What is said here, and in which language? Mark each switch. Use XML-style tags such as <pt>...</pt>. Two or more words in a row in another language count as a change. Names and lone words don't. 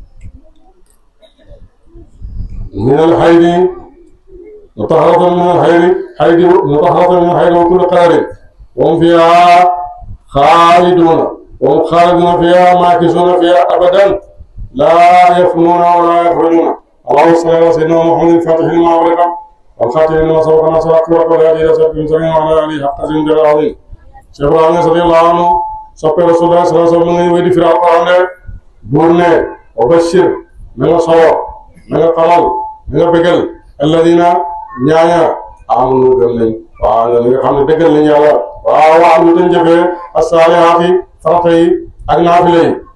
<ar>من الحيض مطهرة من الحيض وكل قدر وهم فيها خالدون فيها ماكثون فيها أبدا لا يفنون ولا يخرجون. اللهم صل على سيدنا محمد الفاتح لما أغلق والخاتم لما سبق ناصر الحق والهادي إلى صراط المستقيم وعلى آله حق قدره ومقداره العظيم.</ar> <wo>Cheikh Ibrahima</wo> <ar>رضي الله عنه</ar> <wo>soppe Rasulullah</wo> <ar>صلى الله عليه وسلم</ar> <wo>ngay wéy di firi Alquran ne buur ne</wo> <ar>وبشر</ar> <wo>na nga solo na nga xamal na nga bégal alladina ñaaña amanu gëm nañ waaw li nga xam ne dëggal nañ yàlla waaw waaw ñu dañ jëfee as-saalihaati farata yi ak naafile yi</wo>